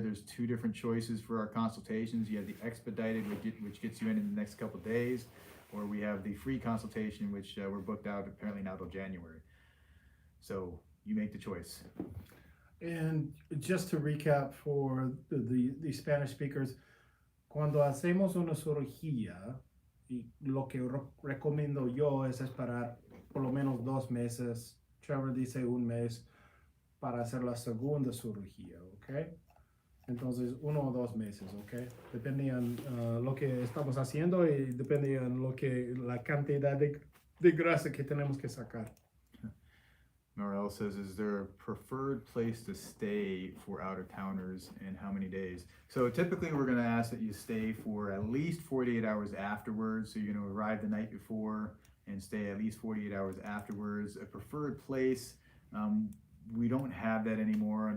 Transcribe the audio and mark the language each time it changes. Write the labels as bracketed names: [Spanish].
[English] There's 2 different choices for our consultations. You have the expedited, which gets you in the next couple days, or we have the free consultation, which we're booked out apparently now till January. So you make the choice. And just to recap for the Spanish speakers, [Spanish] cuando hacemos una cirugía, y lo que recomiendo yo es esperar por lo menos 2 meses. Trevor dice 1 mes para hacer la segunda cirugía, ¿ok? Entonces 1 o 2 meses, ¿ok? Depende en lo que estamos haciendo y depende en la cantidad de grasa que tenemos que sacar. [English] Norel says, is there a preferred place to stay for out-of-towners and how many days? So typically we're going to ask that you stay for at least 48 hours afterwards. So you're going to arrive the night before and stay at least 48 hours afterwards. A preferred place, we don't have that anymore.